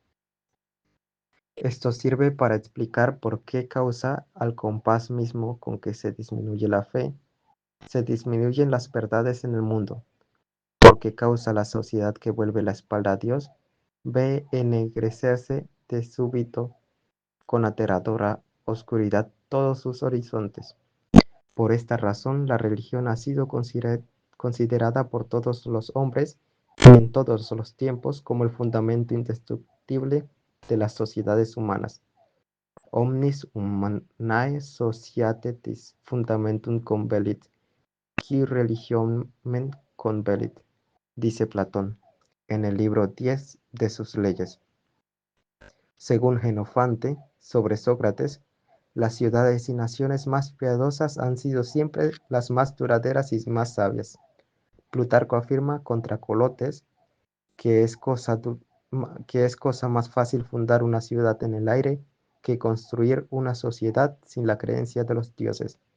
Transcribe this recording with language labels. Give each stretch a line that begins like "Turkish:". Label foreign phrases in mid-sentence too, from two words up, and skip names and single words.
Spanish: Esto sirve para explicar por qué causa, al compás mismo con que se disminuye la fe, se disminuyen las verdades en el mundo, porque causa la sociedad que vuelve la espalda a Dios, ve ennegrecerse de súbito con aterradora oscuridad todos sus horizontes. Por esta razón, la religión ha sido considerada por todos los hombres y en todos los tiempos como el fundamento indestructible de las sociedades humanas.
Latin: Omnis humanae societatis fundamentum convelit, qui religionem convelit,
Spanish: dice Platón en el libro 10 de sus leyes. Según Jenofante, sobre Sócrates, las ciudades y naciones más piadosas han sido siempre las más duraderas y más sabias. Plutarco afirma contra Colotes que que es cosa más fácil fundar una ciudad en el aire que construir una sociedad sin la creencia de los dioses.